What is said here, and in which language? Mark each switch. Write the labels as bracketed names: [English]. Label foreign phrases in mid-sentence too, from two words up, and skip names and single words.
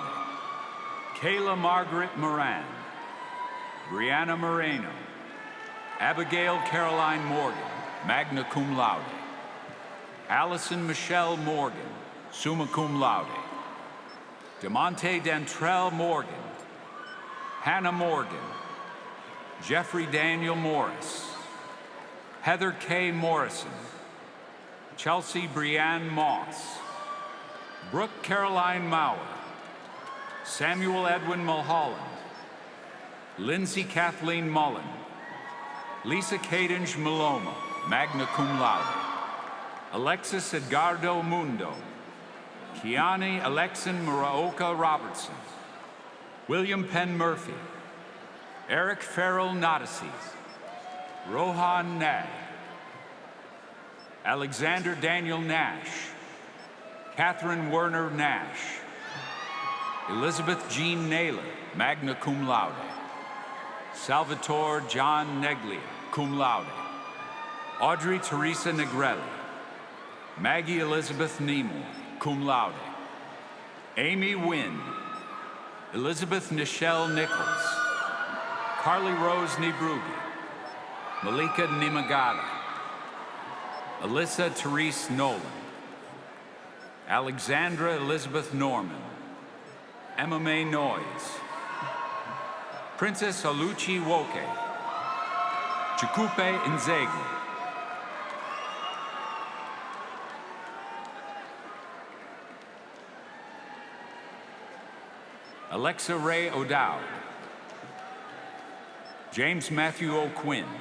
[English] Kayla Margaret Moran, Brianna Moreno, Abigail Caroline Morgan, [Latin] magna cum laude. [English] Allison Michelle Morgan, [Latin] summa cum laude. [English] DeMonte Dantrell Morgan, Hannah Morgan, Jeffrey Daniel Morris, Heather K. Morrison, Chelsea Brianne Moss, Brooke Caroline Mauer, Samuel Edwin Mulholland, Lindsay Kathleen Mullen, Lisa Cadenge Maloma, [Latin] magna cum laude. [English] Alexis Edgardo Mundo, Kiani Alexin Muraoka Robertson, William Penn Murphy, Eric Farrell Nodisi, Rohan Nag, Alexander Daniel Nash, Catherine Werner Nash, Elizabeth Jean Naylor, [Latin] magna cum laude, [English] Salvatore John Neglia, [Latin] cum laude, [English] Audrey Teresa Negrelli, Maggie Elizabeth [Latin] Nimoy, cum laude, [English] Amy Wynn, Elizabeth Nichelle Nichols, Carly Rose Nibrugi, Malika Nimagata, Alyssa Therese Nolan, Alexandra Elizabeth Norman, Emma Mae Noyes, Princess Oluchi Woke, Chukwupe Nzegu, Alexa Ray O'Dowd, James Matthew O'Quinn,